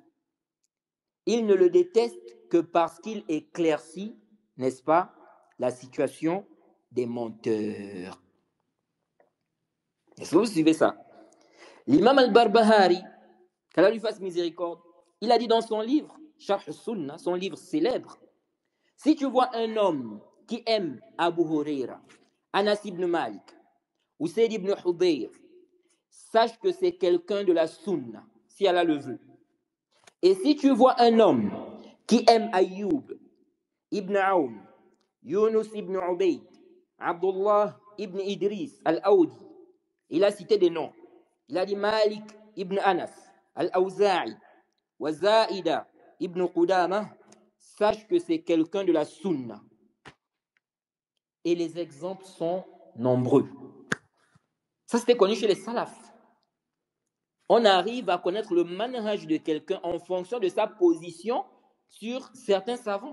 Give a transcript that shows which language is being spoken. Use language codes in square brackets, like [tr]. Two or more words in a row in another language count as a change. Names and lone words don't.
[fr] Il ne le déteste que parce qu'il éclaircit, n'est-ce pas, la situation des menteurs. Est-ce que vous suivez ça? L'imam al-Barbahari, qu'Allah lui fasse miséricorde, il a dit dans son livre, Sharh al-Sunnah, son livre célèbre, si tu vois un homme qui aime Abu Huraira, Anas ibn Malik, ou Sayyid ibn Hudayr, sache que c'est quelqu'un de la Sunna, si Allah le veut. Et si tu vois un homme qui aime Ayyub ibn Aoun, Yunus ibn Ubayd, Abdullah ibn Idris al-Aoudi, il a cité des noms. Il a dit Malik ibn Anas, al-Awza'i, wa Zaïda ibn Qudama, sache que c'est quelqu'un de la Sunna. Et les exemples sont nombreux. Ça, c'était connu chez les salafs. On arrive à connaître le manhaj de quelqu'un en fonction de sa position sur certains savants.